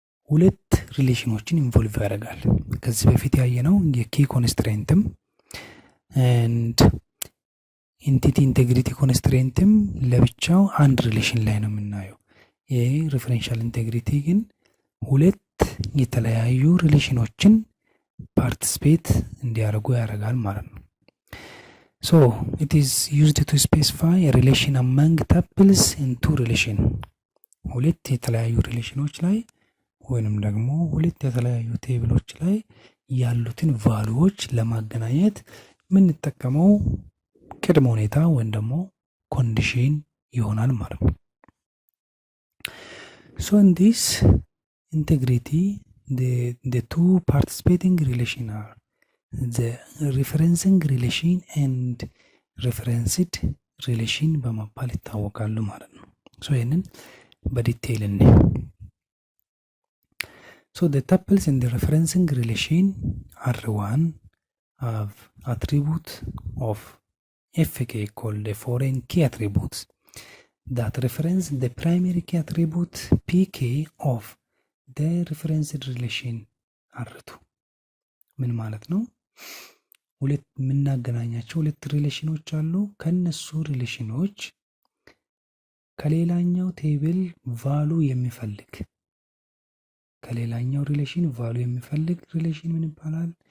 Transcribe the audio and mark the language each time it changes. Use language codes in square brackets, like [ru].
[am] ሁለት ሪሌሽኖችን ኢንቮልቭ ያደርጋል። ከዚህ በፊት ያየነው የኪ ኮንስትሬንትም ኤንድ ኢንቲቲ ኢንቴግሪቲ ኮንስትሬንትም ለብቻው አንድ ሪሌሽን ላይ ነው የምናየው። ይሄ ሪፈረንሻል ኢንቴግሪቲ ግን ሁለት የተለያዩ ሪሌሽኖችን ፓርቲሲፔት እንዲያደርጉ ያደርጋል ማለት ነው። [en] So it is used to specify a relation among tuples in two relation. [am] ሁለት የተለያዩ ሪሌሽኖች ላይ ወይንም ደግሞ ሁለት የተለያዩ ቴብሎች ላይ ያሉትን ቫልዩዎች ለማገናኘት የምንጠቀመው ቅድመ ሁኔታ ወይም ደግሞ ኮንዲሽን ይሆናል ማለት ነው። [en] So in this integrity the two participating relation are the referencing relation and referenced relation [am] በመባል ይታወቃሉ ማለት ነው። so ይሄንን በዲቴይል እንይ። [en] so the tuples in the referencing relation R1 have attribute of fk called the foreign key attributes that reference the primary key attribute pk of the referenced relation R2 [am] ምን ማለት ነው? ሁለት የምናገናኛቸው ሁለት ሪሌሽኖች አሉ። ከነሱ ሪሌሽኖች ከሌላኛው ቴብል ቫሉ የሚፈልግ ከሌላኛው ሪሌሽን ቫሉ የሚፈልግ ሪሌሽን ምን ይባላል?